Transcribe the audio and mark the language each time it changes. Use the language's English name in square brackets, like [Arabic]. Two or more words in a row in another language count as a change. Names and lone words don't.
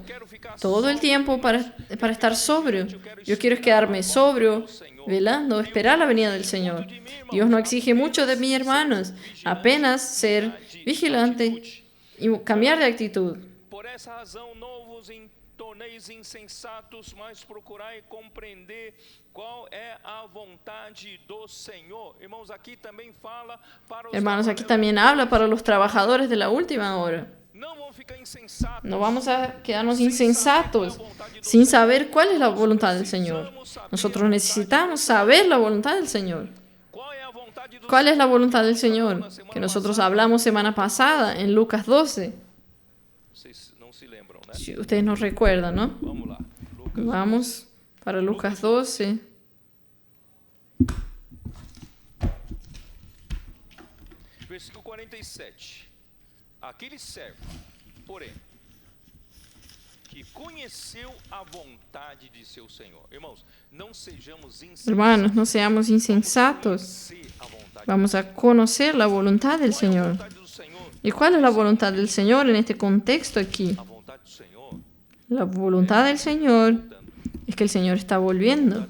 [Spanish] Todo el tiempo para estar sobrio. Yo quiero quedarme sobrio, velando, esperar la venida del Señor. Dios no exige mucho de mí, hermanos. Apenas ser vigilante y cambiar de actitud. Por esa razón, no vos tornéis insensatos, [Portuguese] mas procurai compreender qual é a vontade do Senhor. [Spanish] Hermanos, aquí también habla para los trabajadores de la última hora. No vamos a quedarnos insensatos sin saber cuál es la voluntad del Señor. Nosotros necesitamos saber la voluntad del Señor. ¿Cuál es la voluntad del Señor? Que nosotros hablamos semana pasada en Lucas 12. Si ustedes no recuerdan, ¿no? Vamos para Lucas 12. Versículo 47. [Portuguese] Aquele servo, porém, que conheceu a vontade de seu Senhor. [Spanish] Hermanos, no seamos insensatos. Vamos a conocer la voluntad del Señor. ¿Y cuál es la voluntad del Señor en este contexto aquí? La voluntad del Señor es que el Señor está volviendo.